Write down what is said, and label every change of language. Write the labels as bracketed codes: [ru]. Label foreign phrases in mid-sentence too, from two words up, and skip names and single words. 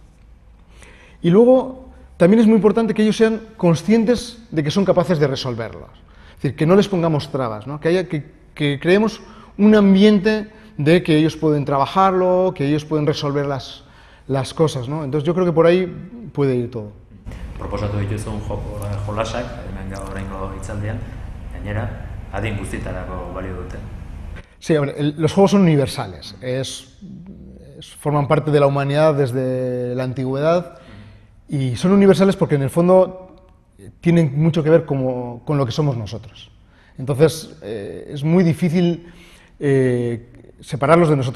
[es] Y luego también es muy importante que ellos sean conscientes de que son capaces de resolverlos. Es decir, que no les pongamos trabas, ¿no? Que creemos un ambiente de que ellos pueden trabajarlo, que ellos pueden resolver las cosas, ¿no? Entonces yo creo que por ahí puede ir todo. [eu] Proposatu dituzun jolasak, hemen gaur oraingo hitzaldian, gainera, adin guztietarako balio dute. [es] Sí, los juegos son universales, forman parte de la humanidad desde la antigüedad y son universales porque en el fondo tienen mucho que ver con lo que somos nosotros. Entonces es muy difícil separarlos de nosotros.